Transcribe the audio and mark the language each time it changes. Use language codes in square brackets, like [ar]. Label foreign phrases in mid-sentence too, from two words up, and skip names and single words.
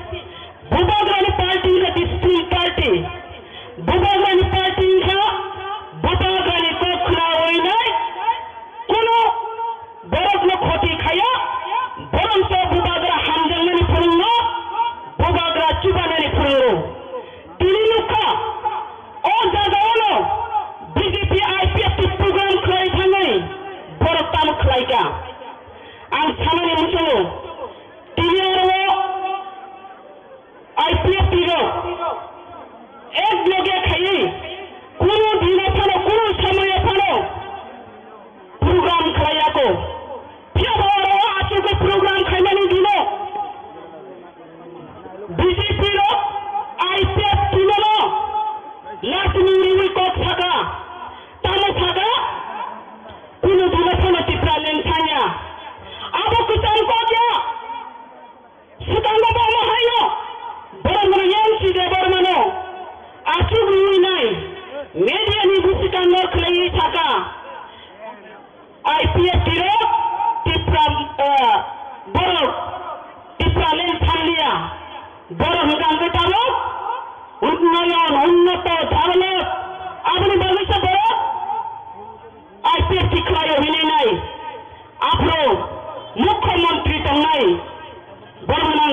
[trp] का डिस्ट्रिक्ट पार्टी बुबाग्रानि पार्टी का बुबाग्रानि कखना होइनाय कोनो बरफनो खति खाया बरंसो बुबाग्रा हामजांनानि फोरोंनो बुबाग्रा चुबानानि फोरोंनो तिनि लुखा ओ जागावनो बीजेपी आईपीएफटी प्रोग्राम खालाय थाङै बरफ ताम खालायगा आं सानानि मुजुङो तिनि आरो आईपीएफटी रो एक लगे खाई कोनो दिना फानो कोनो समय फानो प्रोग्राम खालायाको फियाबो आरो आसुको प्रोग्राम खायनानि दिनो बीजेपी रो आईपीएफटी नो लाटनि रिवि कक थाका तानो थाका कोनो दिना फानो टिप्रा लेंसाया आबो कुतान को क्या सुतांगो बामा हायो बरमगाना एमसी देबरमानो आसुग रुइनाय मेडियानि बुसिकान नरख्लायै थाका आईपीएफटी रो टिप्रा बरफ टिप्रा लेन थांलिया बरफ गांगोटानो उन्नयन उन्नत धारलत आबनि बागैसो बरफ आईपीएफटी खालायो हिनाय आपरो मुख्यमंत्री दंनाय बरमगाना